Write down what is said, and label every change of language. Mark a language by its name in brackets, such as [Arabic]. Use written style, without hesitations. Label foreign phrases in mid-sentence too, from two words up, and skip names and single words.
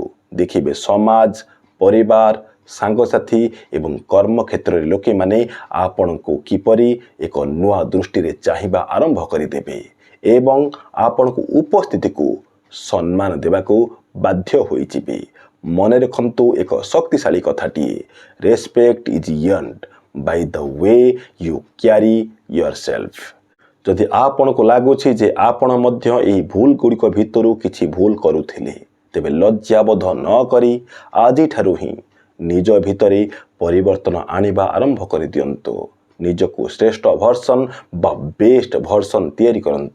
[Odia] ଦେଖିବେ ସମାଜ, ପରିବାର, ସାଙ୍ଗସାଥୀ ଏବଂ କର୍ମକ୍ଷେତ୍ରରେ ଲୋକେମାନେ ଆପଣଙ୍କୁ କିପରି ଏକ ନୂଆ ଦୃଷ୍ଟିରେ ଚାହିଁବା ଆରମ୍ଭ କରିଦେବେ ଏବଂ ଆପଣଙ୍କ ଉପସ୍ଥିତିକୁ ସମ୍ମାନ ଦେବାକୁ ବାଧ୍ୟ ହୋଇଯିବେ। ମନେ ରଖନ୍ତୁ ଏକ ଶକ୍ତିଶାଳୀ କଥାଟିଏ, [English] respect is earned by the way you carry yourself। [Odia] ଯଦି ଆପଣଙ୍କୁ ଲାଗୁଛି ଯେ ଆପଣ ମଧ୍ୟ ଏହି ଭୁଲ ଗୁଡ଼ିକ ଭିତରୁ କିଛି ଭୁଲ କରୁଥିଲେ, ତେବେ ଲଜ୍ଜାବୋଧ ନ କରି ଆଜିଠାରୁ ହିଁ ନିଜ ଭିତରେ ପରିବର୍ତ୍ତନ ଆଣିବା ଆରମ୍ଭ କରିଦିଅନ୍ତୁ। ନିଜକୁ ଶ୍ରେଷ୍ଠ ଭର୍ସନ୍ ବା [English] best version [Odia] ତିଆରି କରନ୍ତୁ।